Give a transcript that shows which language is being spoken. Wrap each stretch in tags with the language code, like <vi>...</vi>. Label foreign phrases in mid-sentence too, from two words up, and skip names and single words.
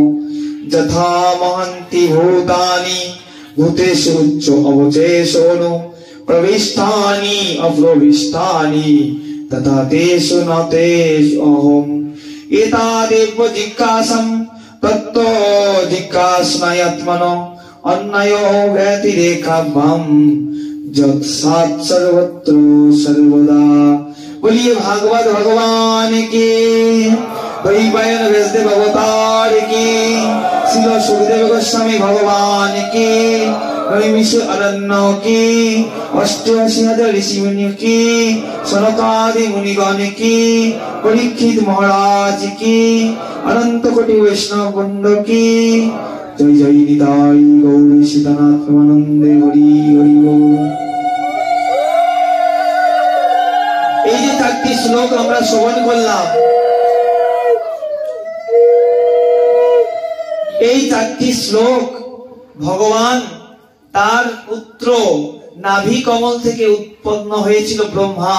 <sa>যথা মহন্তি ভূতানি ভূতেষু উচ্চ অবচেষণো প্রবিষ্টানি অপ্রবিষ্টানি তথা তেষু ন তেষু অহম এতাদেব জিজ্ঞাসম তত্ত্ব জিজ্ঞাসনায়াত্মনো অন্যዮ ব্যতিরেকাভ্যাম যৎ সাৎ সর্বত্র সর্বদা।</sa> <hi>बोलिए भागवत भगवान की, द्वैपायन व्यासदेव अवतार की, श्रील सुखदेव गोस्वामी भगवान की, नैमिष अरण्य की, 88,000 ऋषि मुनि की, सनकादि मुनिगण की, परीक्षित महाराज की, अनंत कोटि वैष्णव वृंद की। जय जय निताई गौर सीतानाथ प्रेमानंदे हरि हरि बोल।</hi> <bn>এই যে 4টি শ্লোক আমরা শ্রবণ করলাম, এই 4টি শ্লোক ভগবান তার পুত্র নাভি কমল থেকে উৎপন্ন হয়েছিল ব্রহ্মা।</bn>